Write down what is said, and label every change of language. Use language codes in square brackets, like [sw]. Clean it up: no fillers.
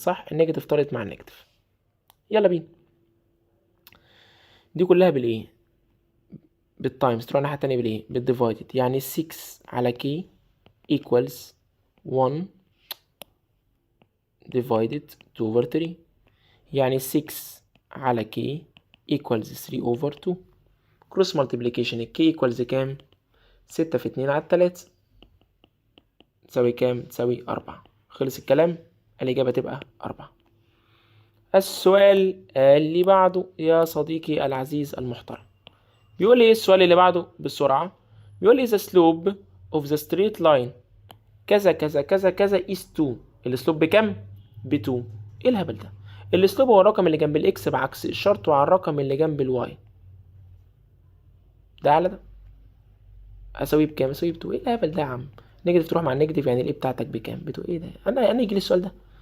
[ar] صح؟ النيجاتيف طارت مع النيجاتيف. يلا بينا. دي كلها بالايه؟ بالتايمز. تروح الناحية التانية بالايه؟ بالديفايدد. يعني 6 على كي [en] equals 1 divided 2 over 3. [ar] يعني 6 على [en] k equals 3 over 2. cross multiplication k equals [ar] كام؟ 6 في 2 على 3 تساوي كام؟ تساوي 4. خلص الكلام. الإجابة تبقى 4. السؤال اللي بعده يا صديقي العزيز المحترم. بيقول لي ايه السؤال اللي بعده بسرعة؟ بيقول لي [en] the slope of the straight line [ar] كذا كذا كذا كذا [en] is 2. [ar] الاسلوب بكام؟ ب 2. ايه الهبل ده؟ الاسلوب هو الرقم اللي جنب الاكس بعكس اشارته على الرقم اللي جنب الواي. ده على ده اساويه بكام؟ اساويه ب 2. ايه الهبل ده يا عم؟ نيجاتيف تروح مع النيجاتيف، يعني الايه بتاعتك بكام؟ ب 2. ايه ده؟ انا يجي لي السؤال ده.